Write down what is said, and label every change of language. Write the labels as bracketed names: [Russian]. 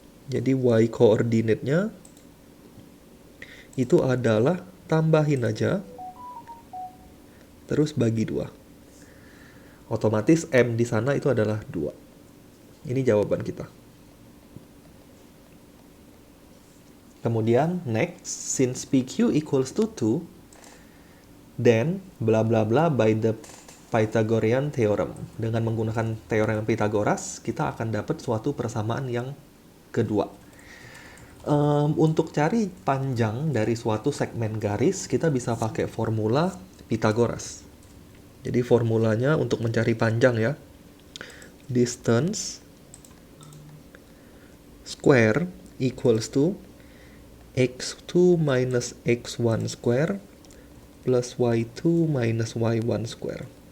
[Indonesian] Jadi Y coordinate-nya itu adalah tambahin aja, terus bagi 2. Otomatis M di sana itu adalah 2. Ini jawaban kita. [English] Kemudian next, since PQ equals to 2, then bla bla bla by the Pythagorean theorem. [Indonesian] Dengan menggunakan teorema Pythagoras, kita akan dapat suatu persamaan yang kedua. Untuk cari panjang dari suatu segmen garis, kita bisa pakai formula Pythagoras. Jadi formulanya untuk mencari panjang ya, [English] distance square equals to x2 minus x1 square plus y2 minus y1 square.